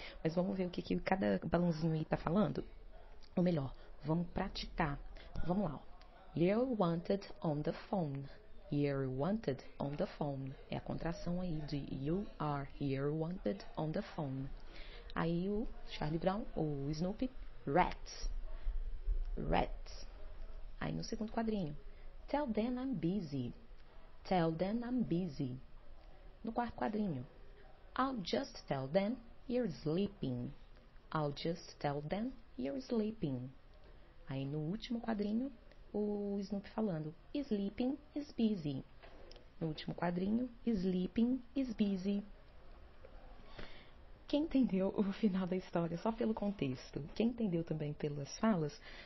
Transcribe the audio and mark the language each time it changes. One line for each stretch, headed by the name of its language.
Portuguese: Mas vamos ver o que cada balãozinho aí tá falando? Ou melhor, vamos praticar. Vamos lá.
English: You're wanted on the phone. You're wanted on the phone.
Portuguese: É a contração aí de you are.
English: You're wanted on the phone.
Portuguese: Aí o Charlie Brown, o Snoopy: Rats. Rats. Aí no segundo quadrinho:
English: Tell them I'm busy. Tell them I'm busy.
Portuguese: No quarto quadrinho:
English: I'll just tell them you're sleeping. I'll just tell them you're sleeping.
Portuguese: Aí no último quadrinho, o Snoopy falando:
English: Sleeping is busy.
Portuguese: No último quadrinho:
English: Sleeping is busy.
Portuguese: Quem entendeu o final da história só pelo contexto? Quem entendeu também pelas falas?